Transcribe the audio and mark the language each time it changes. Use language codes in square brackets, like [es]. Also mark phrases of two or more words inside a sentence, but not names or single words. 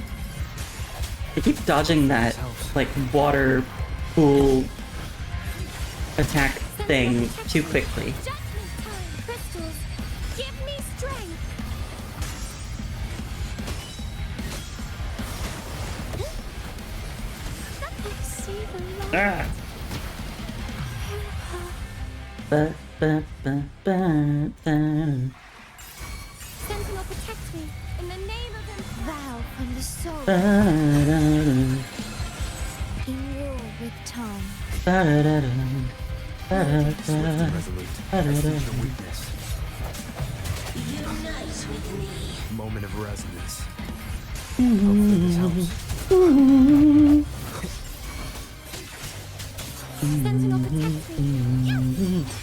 [en] I keep dodging that like water pool attack thing too quickly. Judgment time. Crystals, give me strength. I see the light. Ah. Ba, ba, ba, ba, ba. Sentinel protect me in the name of him. Vow from the soul. Ba, da, da. In with time. Swift and resolute. I see your weakness. Unite with me. Moment of resonance. Hopefully this helps. Sentinel protect me.